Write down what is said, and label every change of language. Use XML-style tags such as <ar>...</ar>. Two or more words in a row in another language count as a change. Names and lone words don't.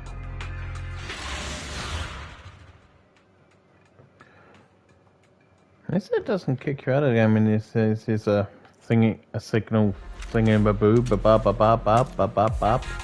<en>At least it doesn't kick you out of the game. I mean, it's a thingy, a signal thingy, baboo, ba ba ba ba ba ba ba ba.</en>